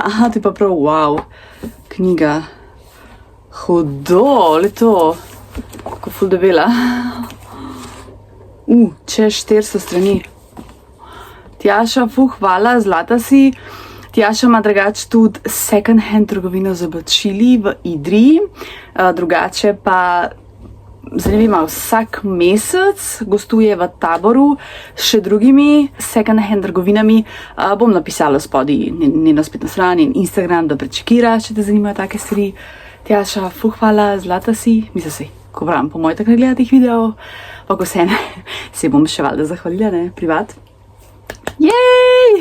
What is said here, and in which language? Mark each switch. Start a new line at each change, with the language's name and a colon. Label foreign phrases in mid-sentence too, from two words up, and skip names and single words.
Slovenian: To je pa prav, wow, knjiga. Hudo, le to. Kako ful debela. Čez 400 strani. Tjaša, hvala, zlata si. Tjaša ima drugače tudi
English: second hand
Slovenian: trgovino z oblačili v Idriji. Drugače pa zanimivo, vsak mesec gostuje v Taboru s še drugimi
English: second hand
Slovenian: trgovinami. Bom napisala spodaj njeno spletno stran in Instagram, da prečekira, če te zanimajo take stvari. Tjaša, hvala, zlata si. Mislim si, ko pravim, po moj tak ne gleda teh videov. Pa ko se ne, se bom še valjda zahvalila, ne, privat. Jej!